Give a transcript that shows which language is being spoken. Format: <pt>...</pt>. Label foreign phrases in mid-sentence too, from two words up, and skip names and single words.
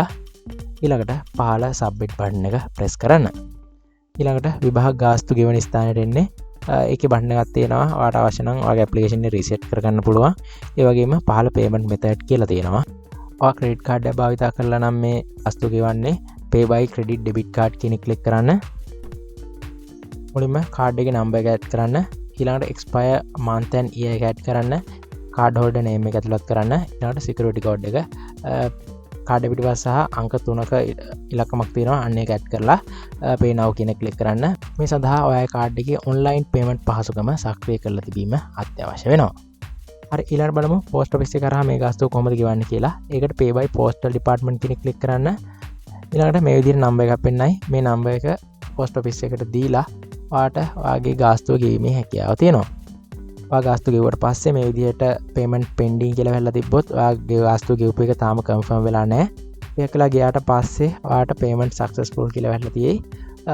<si>ඊළඟට පහළ</si> <en>submit button</en> <si>එක ප්‍රෙස් කරන්න. ඊළඟට විභාග ගාස්තු ගෙවන ස්ථානයට එන්නේ. ඒකේ බටන් එකක් තියෙනවා. ඔයාට අවශ්‍ය නම් ඔයාගේ ඇප්ලිකේෂන් එක රීසෙට් කරගන්න පුළුවන්. ඒ වගේම පහළ</si> <en>payment method</en> <si>කියලා තියෙනවා. ඔයා</si> <en>credit card</en> <si>එක භාවිත කරලා නම් මේ වස්තු ගෙවන්නේ</si> <en>pay by credit debit card</en> <si>කියන ක්ලික් කරන්න. මුලින්ම කාඩ් එකේ නම්බර් එක ඇඩ් කරන්න. ඊළඟට</si> <en>expire month and year</en> <si>එක ඇඩ් කරන්න.</si> <en>card holder name</en> <si>එක ඇතුළත් කරන්න. ඊළඟට</si> <en>security code</en> <si>එක කාඩ් එක පිටපස්ස සහ අංක 3ක ඉලක්කමක් තියෙනවා. අන්න ඒක ඇඩ් කරලා</si> <en>pay now</en> <si>කියන ක්ලික් කරන්න. මේ සඳහා ඔයාගේ කාඩ් එකේ</si> <en>online payment</en> <si>පහසුකම සක්‍රිය කරලා තිබීම අත්‍යවශ්‍ය වෙනවා. හරි ඊළඟට බලමු</si> <en>post office</en> <si>එක කරා මේ ගාස්තුව කොහොමද ගෙවන්නේ කියලා. ඒකට</si> <en>pay by postal department</en> <si>කියන ක්ලික් කරන්න. ඊළඟට මේ විදිහට නම්බර් එකක් පෙන්නයි. මේ නම්බර් එක</si> <en>post office</en> <si>එකට දීලා ඔයාට ඔයාගේ ගාස්තුව ගෙවීමේ හැකියාව තියෙනවා. ඔයා ගාස්තුව ගෙවුවට පස්සේ මේ විදිහට</si> <en>payment pending</en> <si>කියලා වෙලා තිබ්බොත් ඔයාගේ ගාස්තුව ගෙවපු එක තාම confirm වෙලා නැහැ. ඒක කළා ගියාට පස්සේ ඔයාට</si> <en>payment successful</en> <si>කියලා වෙලා තියෙයි.</si>